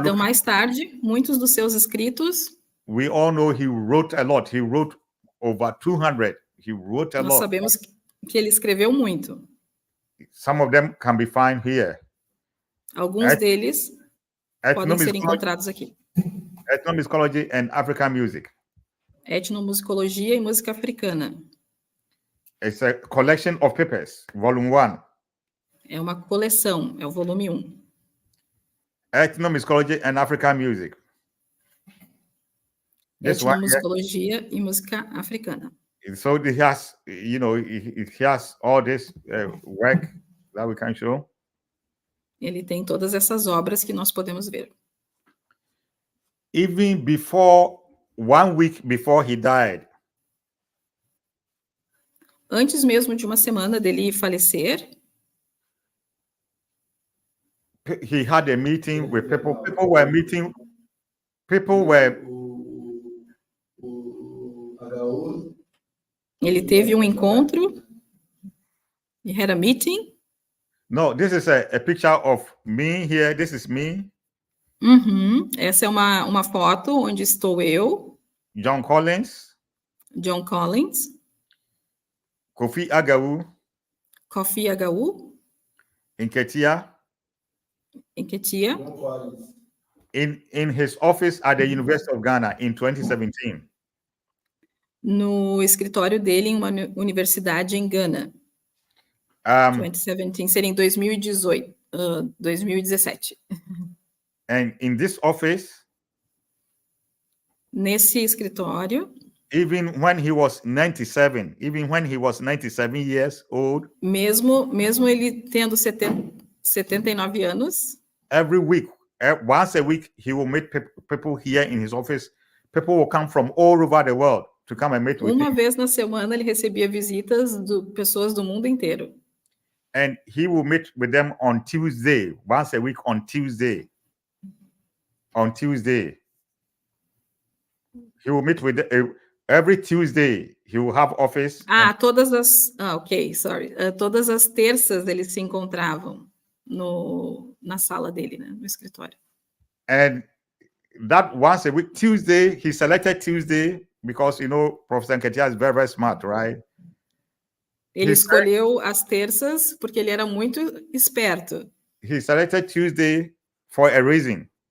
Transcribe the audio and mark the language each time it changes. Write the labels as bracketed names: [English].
[Portuguese] Então, [English] looking, [Portuguese] mais tarde, muitos dos seus escritos, [English] we all know he wrote a lot. He wrote over 200. He wrote a [Portuguese] nós sabemos que ele escreveu muito. [English] Some of them can be found here. [Portuguese] Alguns deles podem ser [English] Ethnomusicology, [Portuguese] encontrados aqui. [English] Ethnomusicology and African Music. [Portuguese] Etnomusicologia e música africana. [English] It's a collection of papers, volume 1. [Portuguese] É uma coleção, é o volume 1. [English] Ethnomusicology and African Music. This one here. [Portuguese] Etnomusicologia e música africana. [English] So he has, he has all this work that we can show. [Portuguese] Ele tem todas essas obras que nós podemos ver. [English] Even before, 1 week before he died, [Portuguese] Antes mesmo de uma semana dele falecer, [English] he had a meeting with people. People were meeting. People were. [Portuguese] ele teve um encontro. [English] He had a meeting. No, this is a picture of me here. This is me. [Portuguese] Essa é uma foto onde estou eu, [English] John Collins, [Portuguese] John Collins, [English] Kofi Agawu, [Portuguese] Kofi Agawu, [English] Nketia, [Portuguese] Nketia, [English] in his office at the University of Ghana in 2017. [Portuguese] no escritório dele em uma universidade em Gana. 2017, seria em 2017. [English] And in this office, [Portuguese] nesse escritório, [English] even when he was 97 years old, [Portuguese] mesmo ele tendo 79 anos, [English] every week, once a week, he will meet people here in his office. People will come from all over the world to come and meet with him. [Portuguese] Uma vez na semana ele recebia visitas de pessoas do mundo inteiro. [English] And he will meet with them on Tuesday, once a week on Tuesday. On Tuesday. He will meet with every Tuesday. He will have office. [Portuguese] Todas as todas as terças eles se encontravam na sala dele, né, no escritório. [English] And that once a week, Tuesday, he selected Tuesday because Professor Nketia is very, very smart, right? [Portuguese] Ele escolheu as terças porque ele era muito esperto. [English] He selected Tuesday for a reason.